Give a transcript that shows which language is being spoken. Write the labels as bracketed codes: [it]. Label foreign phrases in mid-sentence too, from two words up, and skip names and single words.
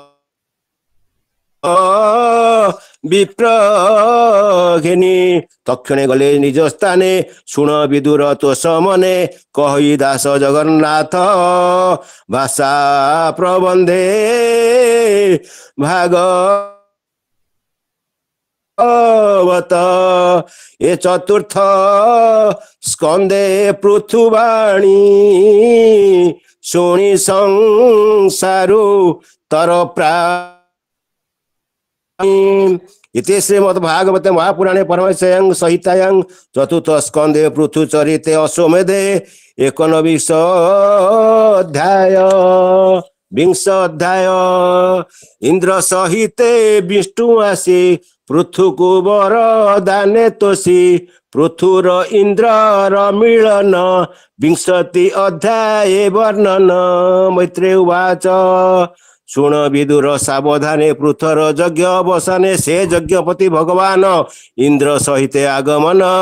[or] ବିପ୍ର ଘେନି ତକ୍ଷଣେ ଗଲେ ନିଜ ସ୍ଥାନେ ଶୁଣ ବିଦୁର ତୋଷ ମନେ କହି ଦାସ ଜଗନ୍ନାଥ ଭାଷା ପ୍ରବନ୍ଧେ ଭାଗ ଏ ଚତୁର୍ଥ ସ୍କନ୍ଦେ ପୃଥୁବାଣୀ ଶୁଣି ସଂସାରୁ ତର [sa] इति श्रीमद्भागवते महापुराणे परमहंस्यां संहितायां चतुर्थ स्कंदे पृथु चरिते अश्वमेधे एकोनविंश अध्याय विंश अध्याय [or] ଇନ୍ଦ୍ର ସହିତେ ବିଷ୍ଣୁ ଆସି ପୃଥୁ କୁ ବର ଦାନେ ତୋଷି ପୃଥୁର ଇନ୍ଦ୍ର ମିଳନ ବିଂଶତି ଅଧ୍ୟାୟ ବର୍ଣ୍ଣନ ମୈତ୍ରେୟ ଉବାଚ ଶୁଣ ବିଦୁର ସାବଧାନେ ପୃଥୁର ଯଜ୍ଞ ଅବସାନେ ସେ ଯଜ୍ଞପତି ଭଗବାନ ଇନ୍ଦ୍ର ସହିତେ ଆଗମନ